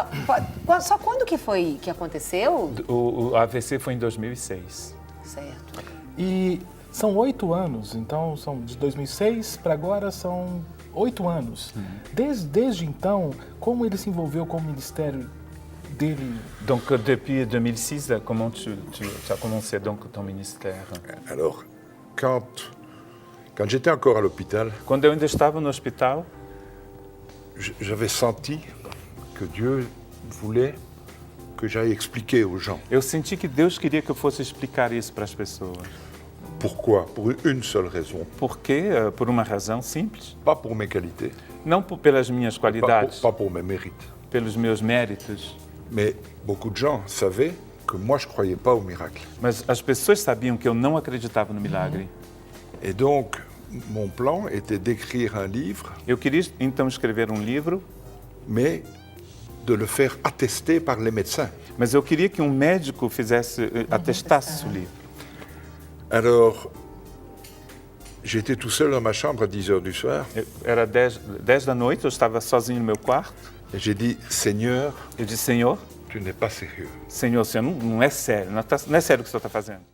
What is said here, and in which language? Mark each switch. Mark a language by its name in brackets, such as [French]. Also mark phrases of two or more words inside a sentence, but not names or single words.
[Portuguese] Só quando que foi que aconteceu? O AVC foi em 2006. Certo. E são 8 anos, então são de 2006 para agora são 8 anos. Desde então, como ele se envolveu com o ministério dele? [French] Donc depuis 2006, comment tu as commencé donc ton ministère? Alors, quand j'étais encore à l'hôpital, [Portuguese] Quando eu ainda estava no hospital, [French] j'avais senti que Dieu voulait que j'aille expliquer aux gens. [Portuguese] eu senti que Deus queria que eu fosse explicar isso para as pessoas. [French] Pourquoi? Pour une seule raison. [Portuguese] Por quê? Por uma razão simples. [French] Pas pour mes qualités, [Portuguese] Não pelas minhas qualidades, [French] pas pour mes mérites. [Portuguese] pelos meus méritos, [French] Mais beaucoup de gens savaient que moi je ne croyais pas au miracle. [Portuguese] mas as pessoas sabiam que eu não acreditava no milagre. [French] Et donc, mon plan était d'écrire un livre, [Portuguese] Eu queria então escrever um livro, [French] mais de le faire attester par les médecins. [Portuguese] mas eu queria que um médico atestasse o livro. [French] Alors, j'étais tout seul dans ma chambre à 10 heures du soir [Portuguese] Era 10 da noite, eu estava sozinho no meu quarto. [French] et j'ai dit, Seigneur, [Portuguese] Eu disse, Senhor, [French] tu n'es pas sérieux. [Portuguese] Senhor, não é sério, não é sério o que o Senhor está fazendo.